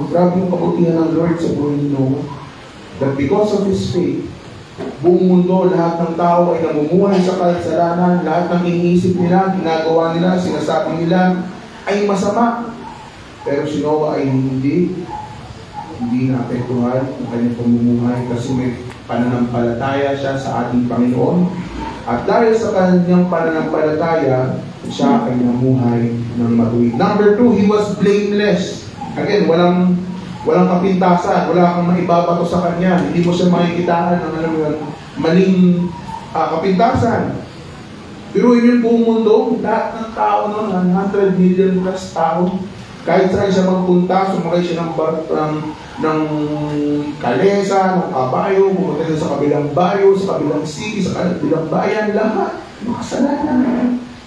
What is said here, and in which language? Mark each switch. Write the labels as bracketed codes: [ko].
[tl] Grabe yung kabutihan ng Lord sa buhay ni Noah. [en] That because of his faith, [tl] buong mundo, lahat ng tao ay namumuhay sa kasalanan, lahat ng iniisip nila, ginagawa nila, sinasabi nila, ay masama. Pero si Noah ay hindi naapektuhan ang kanyang pamumuhay kasi may pananampalataya siya sa ating Panginoon. At dahil sa kanyang pananampalataya, siya ay namuhay ng matuwid. [en] Number 2, he was blameless. [tl] Again, walang kapintasan, wala kang maibabato sa kanya. Hindi mo siya makikitaan ng maling kapintasan. Pero yun yung buong mundo, lahat ng tao noon, 100 million plus tao, kahit saan siya magpunta, sumakay siya ng kalesa, ng kabayo, pumunta siya sa kabilang bayo, sa kabilang city, sa kabilang bayan, lahat makasalanan.